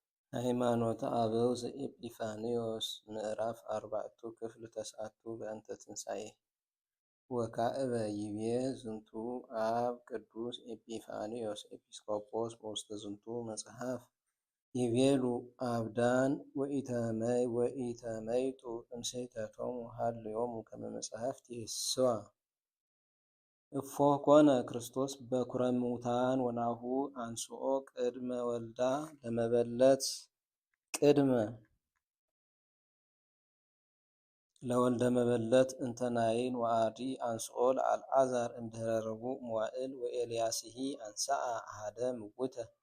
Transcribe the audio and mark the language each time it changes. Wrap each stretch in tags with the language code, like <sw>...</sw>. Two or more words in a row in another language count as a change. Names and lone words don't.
<gez>ሃይማኖተ አበው ዘኤጲፋንዮስ ምዕራፍ 4 ክፍል 9 በእንተ ትንሣኤ ወካዕበ ይቤ ዝንቱ አብ ቅዱስ ኤጲፋንዮስ ኤጲስቆጶስ በውስተ ዝንቱ መጽሐፍ ይቤሉ አብዳን ወኢተመይጡ እምሴተቶሙ ሀልዮሙ ከመ መጽሐፍት ይስዋ እፎ ኮነ ክርስቶስ በኩረ እሙታን ወናሁ አንስኦ ቅድመ ወልዳ ለመበለት ቅድመ ለወልደ መበለት እንተናይን ወአዲ አንስኦ ለአልዓዛር እምድኅረ ረቡዕ መዋዕል ወኤልያስሂ አንሳአ አሐደ ምውተ</gez>